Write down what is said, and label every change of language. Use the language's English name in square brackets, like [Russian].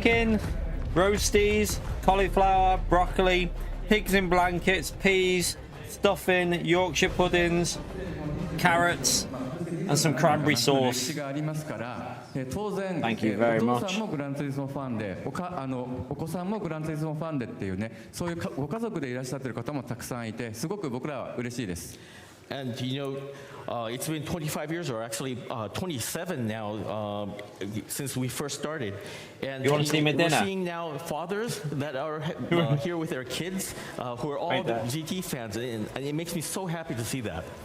[English] Chicken, roasties, cauliflower, broccoli, pigs in blankets, peas, stuffing, Yorkshire puddings, carrots, and some cranberry sauce. Thank you very much. [Japanese] お父さんもグランツーリスモファンで、お子さんもグランツーリスモファンでっていうね、そういうご家族でいらっしゃってる方もたくさんいて、すごく僕らは嬉しいです。 [English] And it's been 25 years, or actually 27 now, since we first started. And you want to see me we're dinner? Seeing now fathers that are here with their kids, who are all the GT fans, and it makes me so happy to see that.